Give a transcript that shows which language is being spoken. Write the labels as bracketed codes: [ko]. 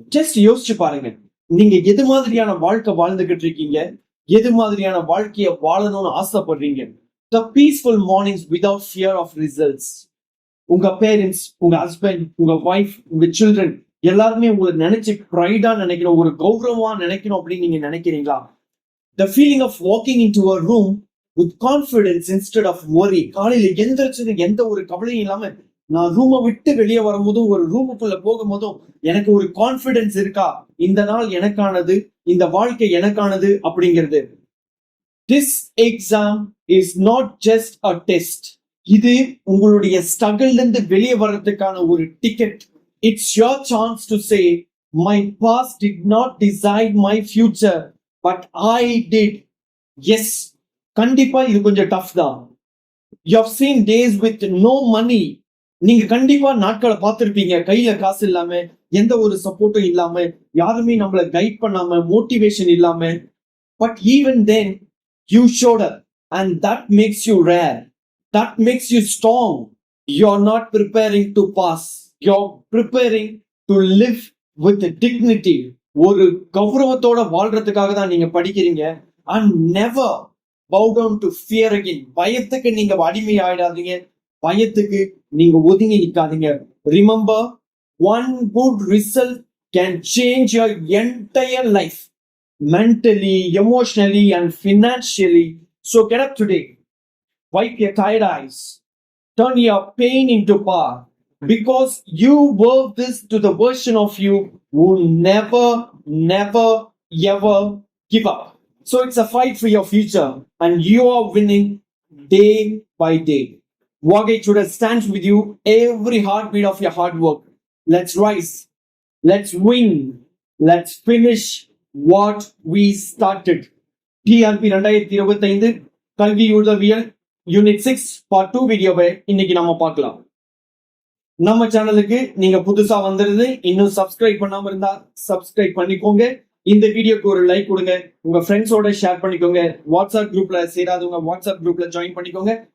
[ta] Just யோசிச்சு பாருங்க, நீங்க எது மாதிரியான வாழ்க்கை வாழ்ந்துகிட்டு இருக்கீங்க, எது மாதிரியான வாழ்க்கைய வாழணும்னு ஆசைப்படுறீங்க. [en] The peaceful mornings without fear of results. [ta] உங்க பேரண்ட்ஸ், உங்க ஹஸ்பண்ட், உங்க ஒய்ஃப், உங்க சில்ட்ரன் எல்லாருமே உங்களை நினைச்சு ப்ரைடா நினைக்கணும், ஒரு கௌரவமா நினைக்கணும் அப்படின்னு நீங்க நினைக்கிறீங்களா? [en] The feeling of walking into a room with confidence instead of worry. [ta] காலையில எந்திரிச்சது எந்த ஒரு கவலையும் இல்லாம நான் ரூமை விட்டு வெளியே வரும்போதும் ஒரு ரூமுக்குள்ள போகும்போதும் எனக்கு ஒரு கான்பிடன்ஸ் இருக்கா, இந்த நாள் எனக்கானது, இந்த வாழ்க்கை எனக்கானது அப்படிங்கிறது. [en] This exam is not just a test. [ta] இது உங்களுடைய ஸ்ட்ரகிள்ல இருந்து வெளியே வர்றதுக்கான ஒரு ticket. [en] It's your chance to say, my past did not decide my future, but I did. [ta] Yes, கண்டிப்பா இது கொஞ்சம் டஃப் தான். [en] You have seen days with no money. [ta] நீங்க கண்டிப்பா நாட்களை பார்த்திருப்பீங்க, கையில காசு இல்லாம, எந்த ஒரு சப்போர்ட்டும் இல்லாம, யாருமே நம்மள கைட் பண்ணாம, மோட்டிவேஷன் இல்லாம. [en] But even then you showed up, and that makes you rare. That makes you strong. You're not preparing to pass. You're preparing to live with dignity. [ta] ஒரு கௌரவத்தோட வாழ்றதுக்காக தான் நீங்க படிக்கிறீங்க. [en] And never bow down to fear again. [ta] பயத்துக்கு நீங்க அடிமை ஆயிடாதீங்க, பயத்துக்கு நீங்க ஒதுங்கி நிக்காதீங்க. [en] Remember, one good result can change your entire life, mentally, emotionally and financially. So get up today, wipe your tired eyes, turn your pain into power, because you worth this to the version of you who never ever give up. So it's a fight for your future, and you are winning day by day. Vagaichudar stands with you every heartbeat of your hard work. Let's rise, let's win, let's finish what we started. [ta] TRP 2025 கல்வி உதவியல் unit 6 part 2 வீடியோவை இன்னைக்கு நாம பார்க்கலாம். நம்ம சேனலுக்கு நீங்க புதுசா வந்திருந்து இன்னும் சப்ஸ்கிரைப் பண்ணாம இருந்தா சப்ஸ்கிரைப் பண்ணிக்கோங்க. இந்த வீடியோக்கு ஒரு லைக் கொடுங்க, உங்க ஃப்ரெண்ட்ஸோட ஷேர் பண்ணிக்கோங்க. வாட்ஸ்அப் குரூப்ல சேராதவங்க வாட்ஸ்அப் குரூப்ல ஜாயின் பண்ணிக்கோங்க.